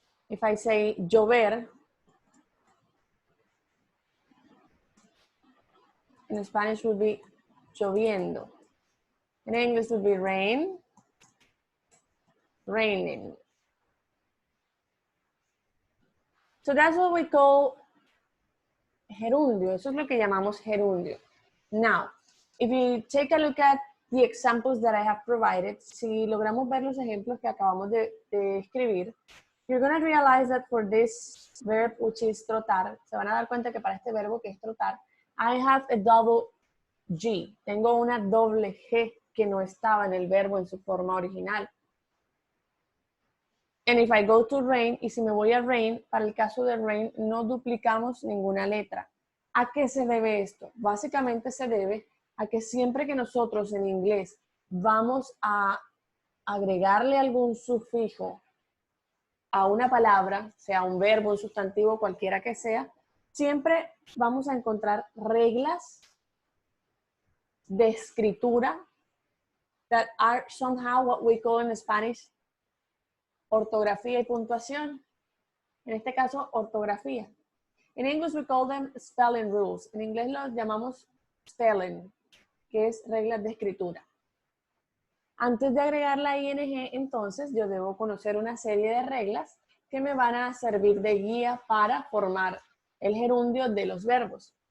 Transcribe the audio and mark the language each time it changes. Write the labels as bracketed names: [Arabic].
[English] If I say llover, in Spanish would be lloviendo. In English would be rain, raining. So that's what we call gerundio. [Spanish] Eso es lo que llamamos gerundio. [English] Now, if you take a look at the examples that I have provided, [Spanish] si logramos ver los ejemplos que acabamos de escribir, [English] you're going to realize that for this verb, which is trotar, [Spanish] se van a dar cuenta que para este verbo que es trotar, [English] I have a double G. [Spanish] Tengo una doble G que no estaba en el verbo en su forma original. [English] And if I go to rain, [Spanish] y si me voy a rain, para el caso de rain, no duplicamos ninguna letra. ¿A qué se debe esto? Básicamente se debe a que siempre que nosotros en inglés vamos a agregarle algún sufijo a una palabra, sea un verbo, un sustantivo, cualquiera que sea, siempre vamos a encontrar reglas de escritura [English] that are somehow what we call in Spanish [Spanish] ortografía y puntuación. En este caso, ortografía. [English] In English we call them spelling rules. [Spanish] En inglés los llamamos spelling, que es reglas de escritura. Antes de agregar la ing, entonces, yo debo conocer una serie de reglas que me van a servir de guía para formar el gerundio de los verbos.